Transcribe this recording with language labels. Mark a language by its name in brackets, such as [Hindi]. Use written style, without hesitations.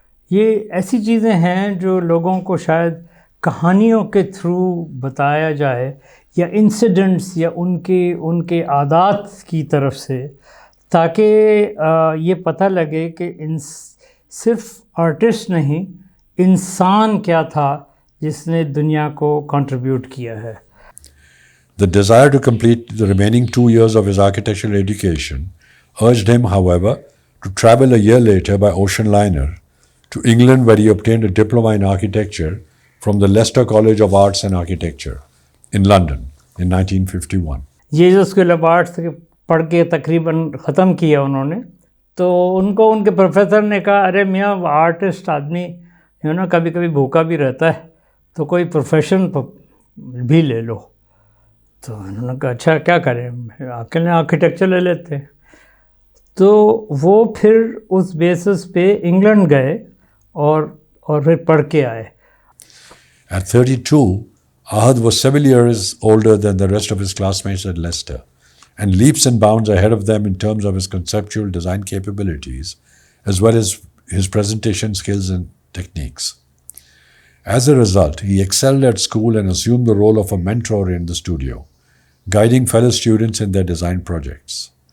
[Hindi] ये ऐसी चीज़ें हैं जो लोगों को शायद कहानियों के थ्रू बताया जाए या इंसिडेंट्स या उनके आदात की तरफ से, ताकि ये पता लगे कि सिर्फ आर्टिस्ट नहीं, इंसान क्या था जिसने दुनिया को कंट्रीब्यूट किया है। [English] The desire to complete the remaining 2 years of his architectural education urged him, however, to travel a year later by ocean liner to England, where he obtained a diploma in architecture from the Leicester College of Arts and Architecture in London in 1951. [Hindi] ये school of arts पढ़ के तकरीबन ख़त्म किया उन्होंने, तो उनको उनके प्रोफेसर ने कहा, अरे मियाँ आर्टिस्ट आदमी ना कभी कभी भूखा भी रहता है, तो कोई प्रोफेशन भी ले लो। तो उन्होंने कहा अच्छा क्या करें, अकेले आर्किटेक्चर ले लेते हैं। तो वो फिर उस बेसिस पे इंग्लैंड गए और फिर पढ़ के आए। [English] At 32, Ahed was several years older than the rest of his classmates at Leicester and leaps and bounds ahead of them in terms of his conceptual design capabilities as well as his presentation skills and techniques. As a result, he excelled at school and assumed the role of a mentor in the studio, guiding fellow students in their design projects.